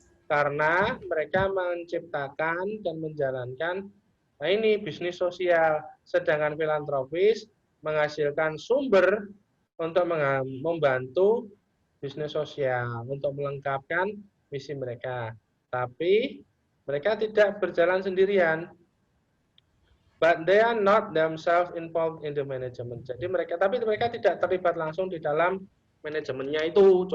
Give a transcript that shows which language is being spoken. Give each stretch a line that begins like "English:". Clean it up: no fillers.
Indonesian: Karena mereka menciptakan dan menjalankan, nah ini bisnis sosial. Sedangkan filantropis menghasilkan sumber untuk membantu bisnis sosial, untuk melengkapkan misi mereka. Tapi mereka tidak berjalan sendirian.
English: But they are not themselves involved in the management.
Indonesian: Jadi mereka tidak terlibat langsung di dalam manajemennya itu.